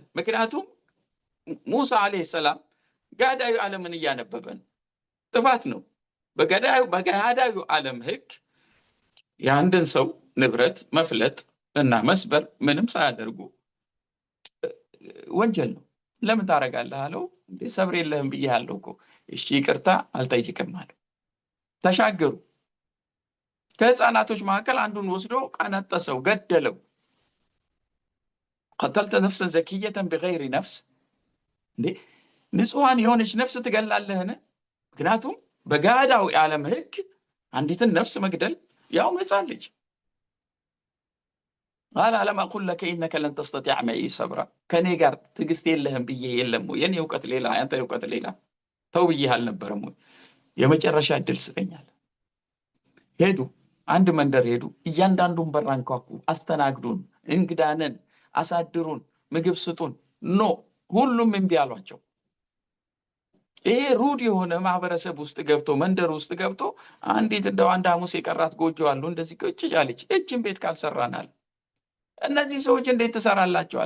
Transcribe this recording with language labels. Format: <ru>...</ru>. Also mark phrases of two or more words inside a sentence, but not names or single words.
<am>ምክንያቱም ሙሳ አለይሂ ሰላም ጋዳዩ ዓለምን እያነበበን ጥፋት ነው። በጋዳዩ ዓለም ህግ የአንድን ሰው ንብረት መፍለጥ እና መስበር ምንም ሳያደርጉ ወንጀል ነው። ለምን ታረጋለህ አለው። እንዴ ሰብር የለህም ብዬሃለሁ እኮ። እሺ ይቅርታ አልጠይቅም አለው። ተሻገሩ። ከህፃናቶች መካከል አንዱን ወስዶ ቀነጠሰው፣ ገደለው።</am> <ar>قتلت نفسا زكية بغير نفس</ar> <am>እንዴ ንጹሃን የሆነች ነፍስ ትገላለህን? ምክንያቱም በጋዳው ዓለም ህግ አንዲትን ነፍስ መግደል ያው ህፃን ልጅ</am> <ar>قال ألم أقول لك إنك لن تستطيع معي صبرا</ar> <am>ከኔ ጋር ትዕግስት የለህም ብዬ የለም ወይ? የኔ ዕውቀት ሌላ ያንተ ዕውቀት ሌላ ተው ብዬህ አልነበረም ወይ? የመጨረሻ እድል ስጠኛል። ሄዱ። አንድ መንደር ሄዱ። እያንዳንዱን በር አንኳኩ። አስተናግዱን፣ እንግዳነን፣ አሳድሩን፣ ምግብ ስጡን። ኖ ሁሉም እምቢ አሏቸው። ይሄ ሩድ የሆነ ማህበረሰብ ውስጥ ገብቶ መንደር ውስጥ ገብቶ አንዲት እንደው አንድ ሐሙስ የቀራት ጎጆ አሉ እንደዚህ ቁጭ አለች። እችን ቤት ካልሰራናል እነዚህ ሰዎች እንዴት ትሰራላቸዋል?</am>